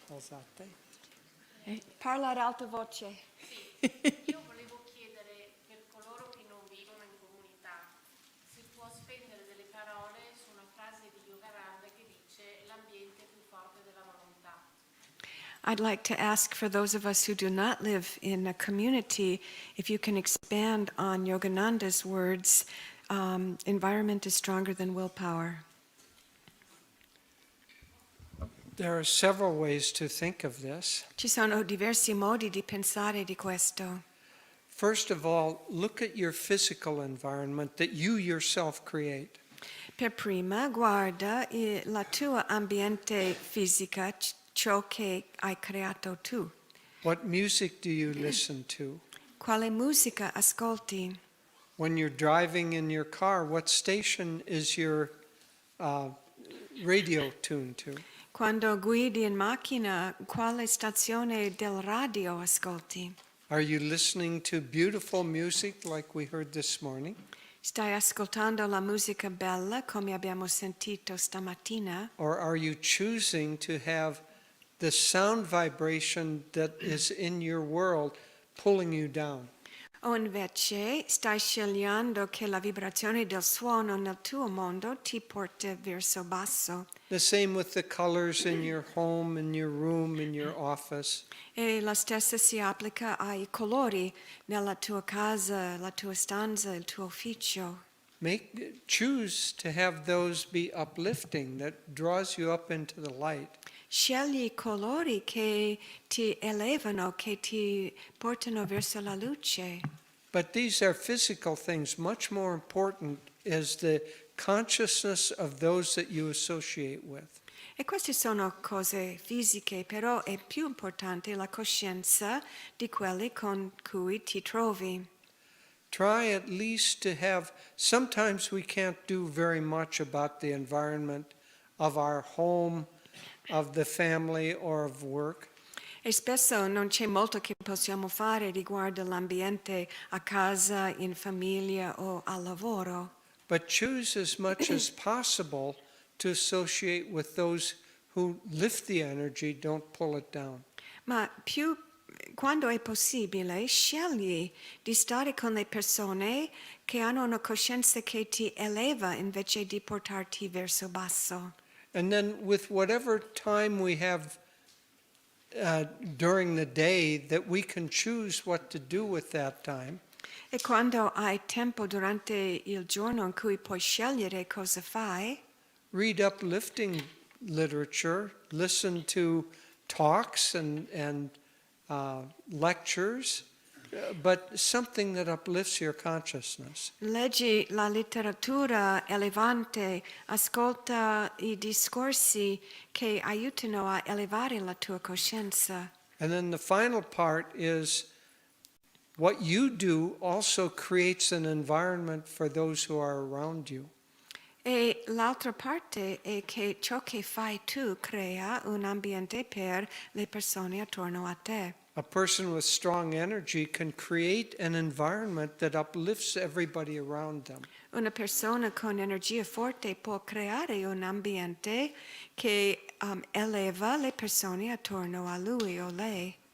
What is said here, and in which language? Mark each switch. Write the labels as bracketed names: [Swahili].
[Italian] alzate. Parla ad alta voce. Io volevo chiedere per coloro che non vivono in comunità, si può spendere delle parole su una frase di Yogananda che dice l'ambiente è più forte della volontà. [English] I'd like to ask for those of us who do not live in a community, if you can expand on Yogananda's words, environment is stronger than willpower. There are several ways to think of this. [Italian] Ci sono diversi modi di pensare di questo. [English] First of all, look at your physical environment that you yourself create. [Italian] Per prima, guarda la tua ambiente fisica, ciò che hai creato tu. [English] What music do you listen to? [Italian] Quale musica ascolti? [English] When you're driving in your car, what station is your radio tuned to? [Italian] Quando guidi in macchina, quale stazione del radio ascolti? [English] Are you listening to beautiful music like we heard this morning? [Italian] Stai ascoltando la musica bella come abbiamo sentito stamattina? [English] Or are you choosing to have the sound vibration that is in your world pulling you down? [Italian] O invece stai scegliendo che la vibrazione del suono nel tuo mondo ti porta verso basso? [English] The same with the colors in your home, in your room, in your office. [Italian] E la stessa si applica ai colori nella tua casa, la tua stanza, il tuo ufficio. [English] Choose to have those be uplifting, that draws you up into the light. [Italian] Scegli colori che ti elevano, che ti portano verso la luce. [English] But these are physical things. Much more important is the consciousness of those that you associate with. [Italian] E queste sono cose fisiche, però è più importante la coscienza di quelli con cui ti trovi. [English] Try at least to have, sometimes we can't do very much about the environment of our home, of the family, or of work. [Italian] E spesso non c'è molto che possiamo fare riguardo l'ambiente a casa, in famiglia o al lavoro. [English] But choose as much as possible to associate with those who lift the energy, don't pull it down. [Italian] Ma quando è possibile, scegli di stare con le persone che hanno una coscienza che ti eleva invece di portarti verso basso. [English] And then with whatever time we have during the day, that we can choose what to do with that time. [Italian] E quando hai tempo durante il giorno in cui puoi scegliere cosa fai, [English] Read uplifting literature, listen to talks and lectures, but something that uplifts your consciousness. [Italian] leggi la letteratura elevante, ascolta i discorsi che aiutano a elevare la tua coscienza. [English] And then the final part is what you do also creates an environment for those who are around you. [Italian] E l'altra parte è che ciò che fai tu crea un ambiente per le persone attorno a te. [English] A person with strong energy can create an environment that uplifts everybody around them. [Italian] Una persona con energia forte può creare un ambiente che eleva le persone attorno a lui o lei.